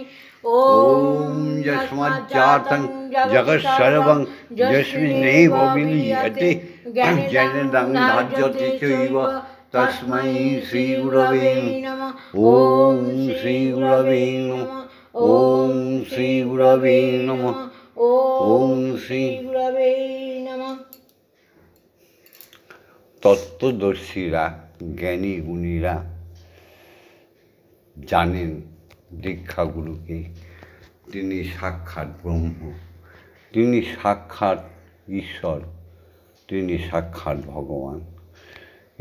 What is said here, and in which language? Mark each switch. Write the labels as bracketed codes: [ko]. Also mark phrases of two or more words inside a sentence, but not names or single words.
[sa] ॐ यस्माज्जातं जगत्सर्वं यस्मिन्नेव विलीयते जगदं धार्यते चैव तस्मै श्रीगुरवे नमः। ॐ श्रीगुरवे नमः। ॐ श्रीगुरवे नमः। ओम श्री गुरवे नमः। [bn] তত্ত্বদর্শীরা, জ্ঞানী গুণীরা জানেন দীক্ষাগুরুকে, তিনি সাক্ষাৎ ব্রহ্ম, তিনি সাক্ষাৎ ঈশ্বর, তিনি সাক্ষাৎ ভগবান।